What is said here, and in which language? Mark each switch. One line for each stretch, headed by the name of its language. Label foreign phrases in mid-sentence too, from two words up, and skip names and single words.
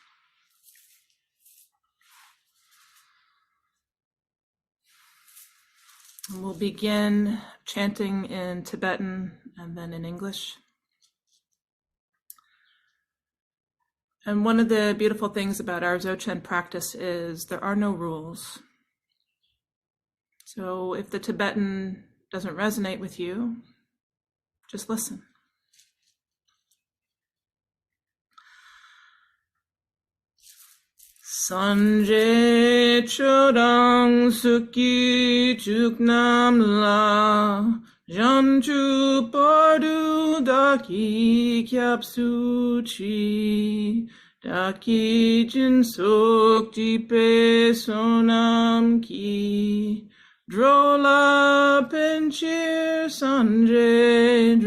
English: And we'll begin chanting in Tibetan and then in English. And one of the beautiful things about our Dzogchen practice is there are no rules. So if the Tibetan doesn't resonate with you, just listen.
Tibetan: སངས་རྒྱས་ཆོས་དང་ཚོགས་ཀྱི་མཆོག་རྣམས་ལ། བྱང་ཆུབ་བར་དུ་བདག་ནི་སྐྱབས་སུ་མཆི། བདག་གིས་སྦྱིན་སོགས་བགྱིས་པའི་བསོད་ནམས་ཀྱིས། འགྲོ་ལ་ཕན་ཕྱིར་སངས་རྒྱས